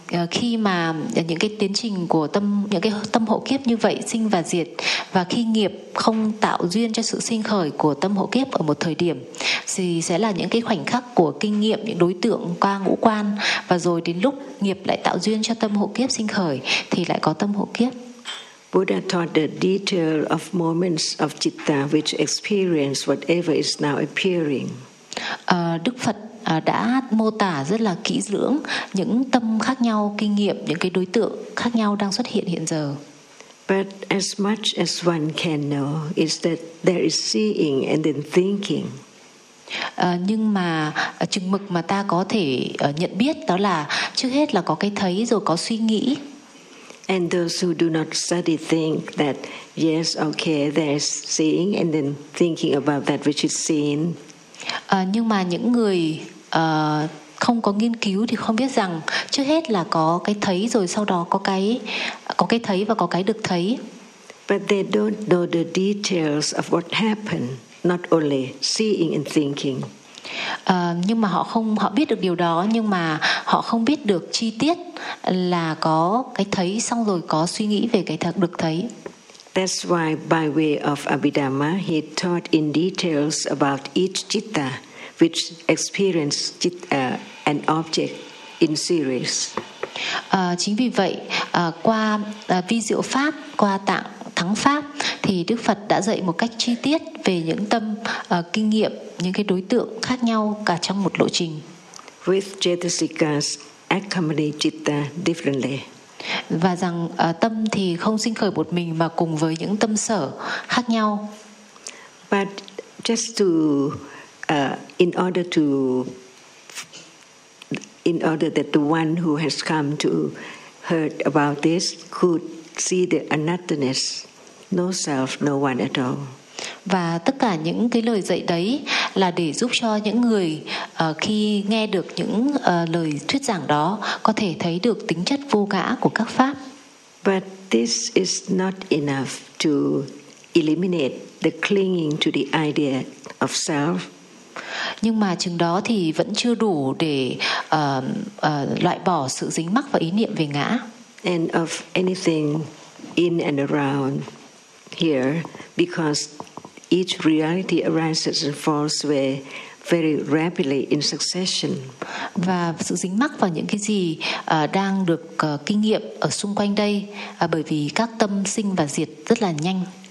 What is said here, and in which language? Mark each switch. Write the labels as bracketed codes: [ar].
[vi] Khi mà những cái tiến trình của tâm, những cái tâm hộ kiếp như vậy sinh và diệt, và khi nghiệp không tạo duyên cho sự sinh khởi của tâm hộ kiếp ở một thời điểm, thì sẽ là những cái khoảnh khắc của kinh nghiệm, những đối tượng qua ngũ quan, và rồi đến lúc nghiệp lại tạo duyên cho tâm hộ kiếp sinh khởi thì lại có tâm hộ kiếp. [en] Buddha taught the detail of moments of citta which experience whatever is now appearing. [vi] Đức Phật đã mô tả rất là kỹ lưỡng những tâm khác nhau, kinh nghiệm, những cái đối tượng khác nhau đang xuất hiện hiện giờ. [en] But as much as one can know is that there is seeing and then thinking. [vi] Nhưng mà chừng mực mà ta có thể nhận biết đó là trước hết là có cái thấy rồi có suy nghĩ. [en] And those who do not study think that yes, okay, there is seeing and then thinking about that which is seen. [vi] Nhưng mà những người không có nghiên cứu thì không biết rằng trước hết là có cái thấy rồi sau đó có cái thấy và có cái được thấy. [en] But they don't know the details of what happened, not only seeing and thinking. [vi] Nhưng mà họ biết được điều đó, nhưng mà họ không biết được chi tiết là có cái thấy xong rồi có suy nghĩ về cái thật được thấy. [en] That's why by way of Abhidhamma, he taught in details about each citta, which experienced citta, an object in series. [vi] Chính vì vậy, qua vi diệu pháp, qua tạng thắng pháp, thì Đức Phật đã dạy một cách chi tiết về những tâm kinh nghiệm, những cái đối tượng khác nhau cả trong một lộ trình. [en] With chetasikas accompany citta differently. [vi] Và rằng tâm thì không sinh khởi một mình mà cùng với những tâm sở khác nhau. [en] But just to in order that the one who has come to heard about this could see the anatness, no self, no one at all. [vi] Và tất cả những cái lời dạy đấy là để giúp cho những người khi nghe được những lời thuyết giảng đó có thể thấy được tính chất vô ngã của các pháp. [en] But this is not enough to eliminate the clinging to the idea of self. [vi] Nhưng mà chừng đó thì vẫn chưa đủ để loại bỏ sự dính mắc và ý niệm về ngã. [en] And of anything in and around here, because each reality arises and falls away very rapidly in succession. [vi] Và sự dính mắc vào những cái gì đang được kinh nghiệm ở xung quanh đây, bởi vì các tâm sinh và diệt rất là nhanh.